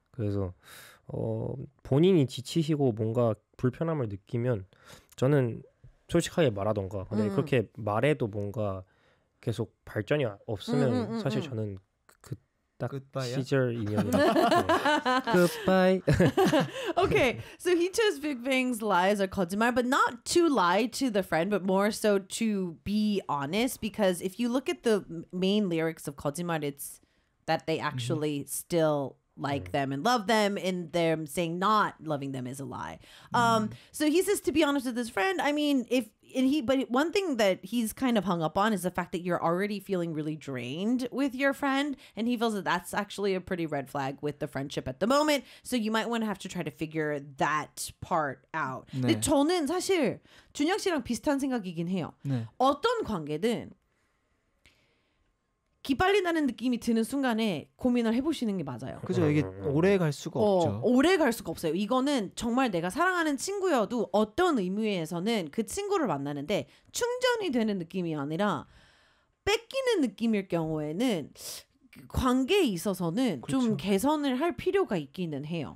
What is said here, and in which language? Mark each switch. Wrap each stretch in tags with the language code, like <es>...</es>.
<ko>그래서 본인이 지치시고 뭔가 불편함을 느끼면 저는 솔직하게 말하던가 근데 그렇게 말해도 뭔가 계속 발전이 없으면 사실 저는 그 딱 시절 인연이라 굿바이.</ko> <en>Okay, so he chose Big Bang's lies or 거짓말, but not to lie to the friend, but more so to be honest. Because if you look at the main lyrics of 거짓말, it's that they actually still like them and love them, and them saying not loving them is a lie. So he says to be honest with his friend. I mean, if and he, but one thing that he's kind of hung up on is the fact that you're already feeling really drained with your friend, and he feels that that's actually a pretty red flag with the friendship at the moment. So you might want to have to try to figure that part out.</en> <ko>네. 근데 저는 사실 준혁 씨랑 비슷한 생각이긴 해요. 네. 어떤 관계든 기빨린다는 느낌이 드는 순간에 고민을 해보시는 게 맞아요. 그죠? 이게 오래 갈 수가 없죠. 오래 갈 수가 없어요. 이거는 정말 내가 사랑하는 친구여도 어떤 의미에서는 그 친구를 만나는데 충전이 되는 느낌이 아니라 뺏기는 느낌일 경우에는 관계에 있어서는 그렇죠. 좀 개선을 할 필요가 있기는 해요.</ko>